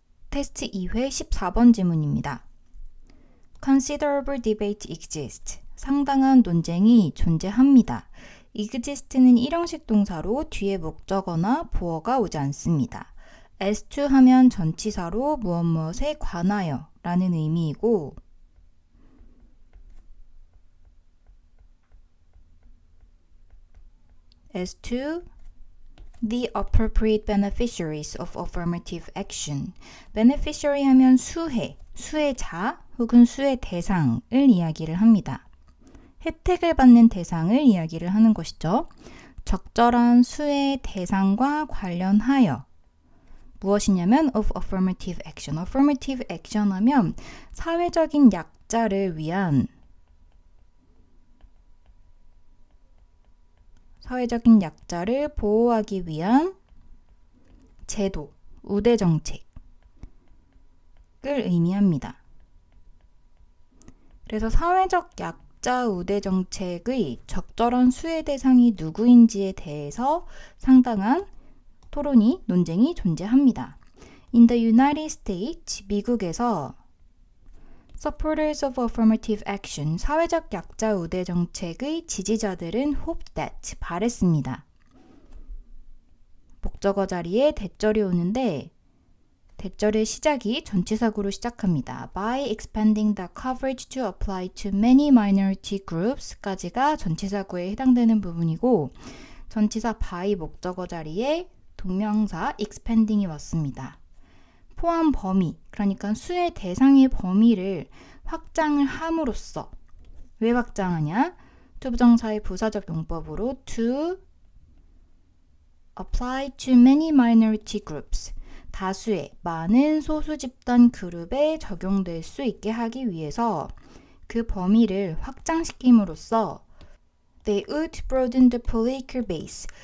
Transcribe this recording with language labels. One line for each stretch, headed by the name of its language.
Korean: 테스트 2회 14번 지문입니다.
English: Considerable debate exists.
Korean: 상당한 논쟁이 존재합니다. exist는 일형식 동사로 뒤에 목적어나 보어가 오지 않습니다.
English: as to 하면 전치사로 무엇 무엇에 관하여 라는 의미이고 as to the appropriate beneficiaries of affirmative action.
Korean: beneficiary 하면 수혜자 혹은 수혜 대상을 이야기를 합니다. 혜택을 받는 대상을 이야기를 하는 것이죠. 적절한 수혜 대상과 관련하여 무엇이냐면
English: of affirmative action.
Korean: affirmative action 하면 사회적인 약자를 위한 사회적인 약자를 보호하기 위한 제도, 우대 정책을 의미합니다. 그래서 사회적 약자 우대 정책의 적절한 수혜 대상이 누구인지에 대해서 상당한 토론이, 논쟁이 존재합니다.
English: In the United States,
Korean: 미국에서
English: Supporters of affirmative action,
Korean: 사회적 약자 우대 정책의 지지자들은
English: hope that,
Korean: 바랬습니다. 목적어 자리에 대절이 오는데 대절의 시작이 전치사구로 시작합니다.
English: By expanding the coverage to apply to many minority groups
Korean: 까지가 전치사구에 해당되는 부분이고 전치사 by 목적어 자리에 동명사 expanding이 왔습니다. 포함 범위, 그러니까 수혜 대상의 범위를 확장을 함으로써 왜 확장하냐? 투부정사의 부사적 용법으로
English: to apply to many minority groups,
Korean: 다수의 많은 소수 집단 그룹에 적용될 수 있게 하기 위해서 그 범위를 확장시킴으로써
English: They would broaden the political base.